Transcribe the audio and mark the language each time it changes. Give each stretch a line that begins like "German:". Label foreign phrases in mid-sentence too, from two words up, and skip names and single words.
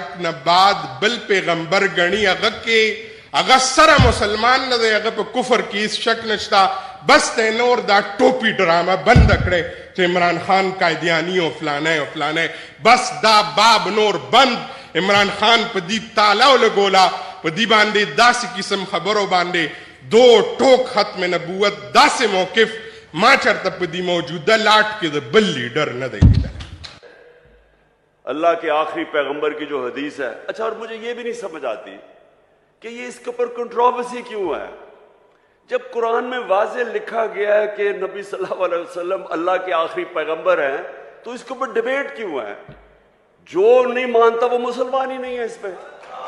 Pashto: نه بعد بل پیغمبر غنی هغه کې هغه سره مسلمان نه دی هغه په کفر کې هیڅ شک نشته بس ته نور دا ټوپی ډرامه بند کړي چې عمران خان قائدیانی او فلانه بس دا باب نور بند عمران خان په دې تالا لګولا په دې باندې داسې قسم خبرو باندې دو ټوک ختم نبوت داسې موقف ما چرته په دې موجوده لاټ کې د بل لیډر نه دی
Hindi: अल्लाह के आखिरी पैगंबर की जो हदीस है अच्छा और मुझे ये भी नहीं समझ आती कि ये इसके ऊपर कंट्रोवर्सी क्यों है जब कुरान में वाज़े लिखा गया है कि नबी
Arabic: صلى الله عليه وسلم
Hindi: अल्लाह के आखिरी पैगंबर हैं तो इसके ऊपर डिबेट क्यों है जो नहीं मानता वो मुसलमान ही नहीं है इस पे